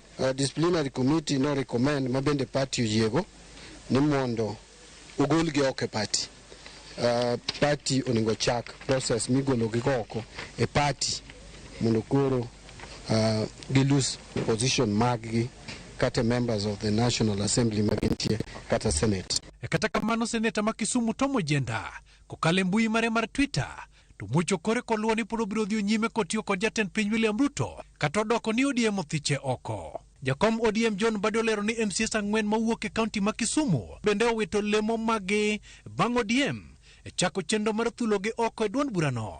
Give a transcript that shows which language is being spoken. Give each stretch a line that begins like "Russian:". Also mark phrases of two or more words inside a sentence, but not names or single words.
English: Disciplinary committee
Luo (Kenya and Tanzania): no recommend ma bende party oyiego ni mondo ogolgi oko e party. Party onego chak process migologi oko e party mondo koro gilose position maggi kata
English: members of the National Assembly
Luo (Kenya and Tanzania): magintie kata Senate. Kata kamano seneta ma Kisumu Tom Ojienda kokale mbui mare mar Twitter to mucho kore koluwo ni pod obiro dhi nyime kotiyo kod jatend piny William Ruto kata odoko ni ODM othiche oko. Jakom ODM John Mbadi olero ni MCS ang'wen mawuok e kaunti ma Kisumu bende owito lemo magi bang' ODM chako chenro mar thulogi oko e duond burano.